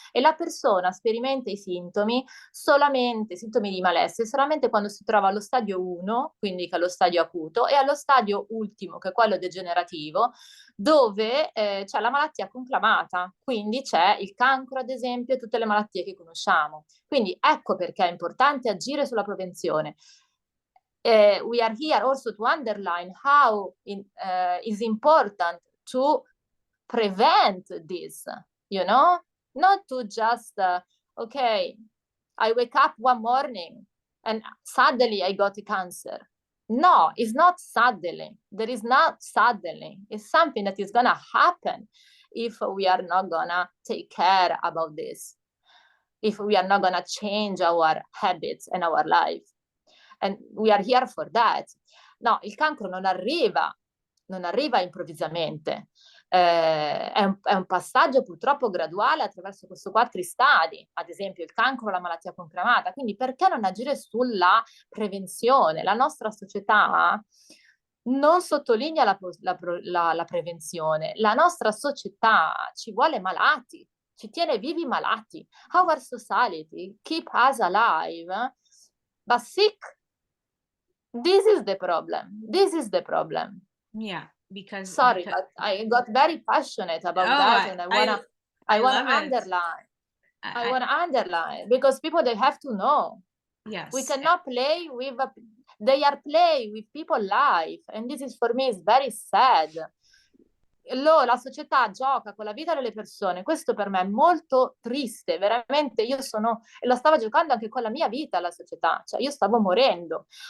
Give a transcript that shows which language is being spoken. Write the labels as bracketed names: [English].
[Italian] E la persona sperimenta i sintomi di malessere solamente quando si trova allo stadio 1, quindi che è lo stadio acuto, e allo stadio ultimo, che è quello degenerativo, dove c'è la malattia conclamata, quindi c'è il cancro ad esempio e tutte le malattie che conosciamo. Quindi ecco perché è importante agire sulla prevenzione. [English] We are here also to underline how is important to prevent this, not to just, okay, I wake up one morning and suddenly I got cancer. No, it's not suddenly. There is not suddenly. It's something that is gonna happen if we are not gonna take care about this, if we are not gonna change our habits and our life. And we are here for that. [Italian] No, il cancro non arriva improvvisamente. È un passaggio purtroppo graduale attraverso questi 4 stadi, ad esempio il cancro, la malattia conclamata. Quindi perché non agire sulla prevenzione? La nostra società non sottolinea la prevenzione. La nostra società ci vuole malati, ci tiene vivi malati. [English] Our society keep us alive, but sick. This is the problem. Yeah, because sorry, but I got very passionate about that, and I wanna underline. I wanna underline because people, they have to know. Yes. We cannot play with they are playing with people's life, and this is for me is very sad. [Italian] La società gioca con la vita delle persone, questo per me è molto triste, veramente. Lo stava giocando anche con la mia vita la società, cioè io stavo morendo.